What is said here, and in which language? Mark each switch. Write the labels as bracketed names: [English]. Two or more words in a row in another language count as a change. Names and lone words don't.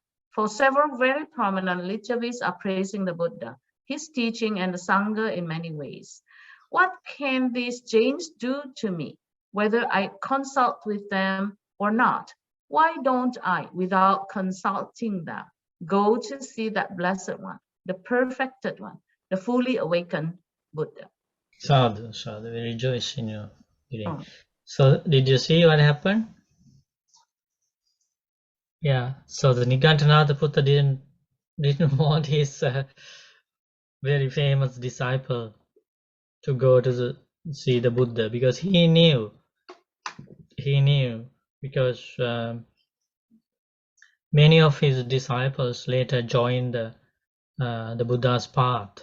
[English] For several very prominent lecturers are praising the Buddha, his teaching, and the Sangha in many ways. What can these Jains do to me, whether I consult with them or not? Why don't I, without consulting them, go to see that blessed one, the perfected one, the fully awakened Buddha? [Pali] Sadhu, sadhu, [English] we rejoice in your hearing. So did you see what happened? Yeah, so the Niganthanatha Buddha didn't want his very famous disciple to go to see the Buddha, because he knew because many of his disciples later joined the Buddha's path.